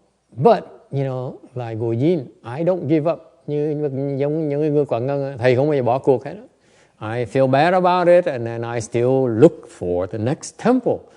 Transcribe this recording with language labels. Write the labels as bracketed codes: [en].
[en] But you know, like Gojin, I don't give up. [vi] Như giống những người Quảng Ngân, thầy không bao giờ bỏ cuộc hết. [en] I feel bad about it, and then I still look for the next temple.